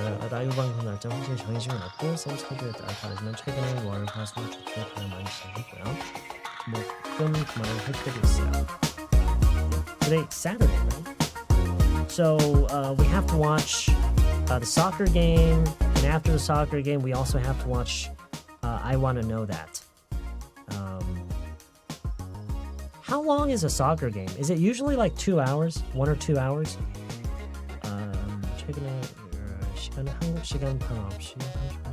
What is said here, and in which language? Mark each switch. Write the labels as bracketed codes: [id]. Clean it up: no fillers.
[ko] 라이브 방송 날짜 확실히 정해지면 없고 쌤 스케줄에 따라 다르지만 최근에 월, 화, 수, 주, 가장 많이 시작했고요. 목금 주말에 할 때도 있어요. [en] Today, Saturday, right? So we have to watch the soccer game, and after the soccer game, we also have to watch I Want to Know That. long is a soccer game? Is it usually like 2 hours? 1 or 2 hours? [ko] 최근에 시간은 한국 시간 밤 9시 30분.